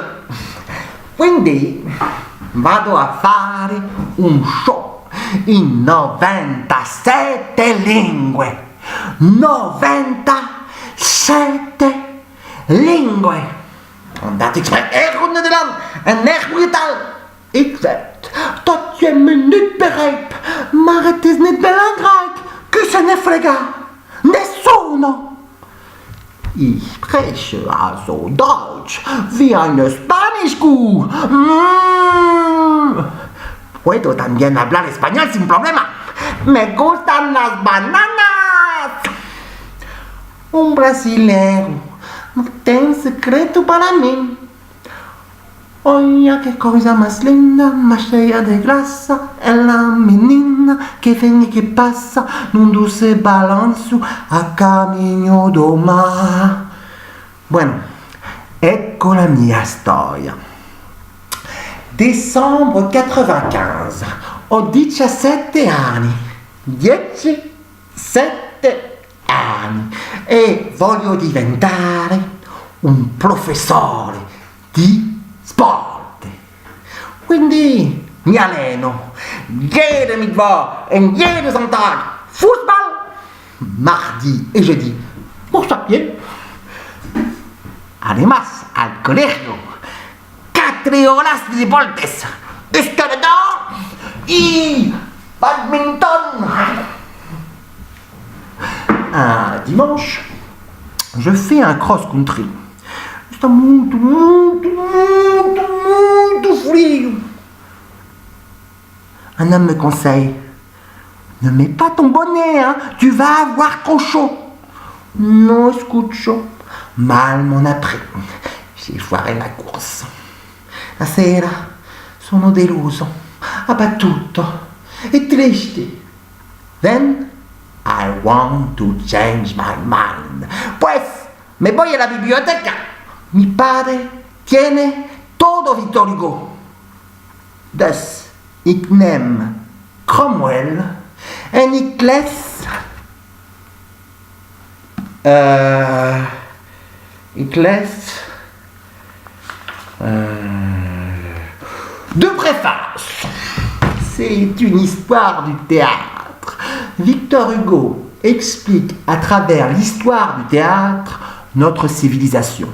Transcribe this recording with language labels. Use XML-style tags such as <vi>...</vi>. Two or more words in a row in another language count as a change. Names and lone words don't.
<it>Quindi vado a fare un show in 97 lingue. 97 lingue.</it> <nl>Omdat ik spreek erg goed Nederlands en erg goede taal. Ik weet dat je me niet begrijpt, maar het is niet belangrijk.</nl> <it>Que se ne frega nessuno.</it> <de>Ich spreche also Deutsch wie eine Spanisch-Kuh.</de> <es>Puedo también hablar español sin problema. Me gustan las bananas.</es> <pt>Un brasileiro não tem segredo para mim. Olha que coisa mais linda, mais cheia de graça. É a menina que vem e que passa num doce balanço a caminho do mar.</pt> <es>Bueno,</es> <it>ecco la mia storia. Dicembre 95, ho 17 anni. 17 anni. E voglio diventare un professore di sport. Quindi mi alleno.</it> <de>Jede Mittwoch und jeden Sonntag Fußball.</de> <fr>Mardi et jeudi, course à pied.</fr> <es>Además, al colegio, 4 horas de deportes. Escalador y badminton.</es> <fr>Un dimanche, je fais un cross-country.</fr> <pt>C'est muito frio.</pt> <fr>Un homme me conseille, ne mets pas ton bonnet, hein, tu vas avoir trop chaud.</fr> <es>Non escucho.</es> <fr>Mal m'en a pris. J'ai foiré la course.</fr> <it>La sera sono deluso, abbattuto e triste.</it> <en>Then I want to change my mind.</en> <es>Pues me voy a la biblioteca. Mi padre tiene todo Victor Hugo.</es> <nl>Dus ik neem Cromwell en ik lees</nl> <fr>deux préfaces. C'est une histoire du théâtre. Victor Hugo explique à travers l'histoire du théâtre notre civilisation.</fr>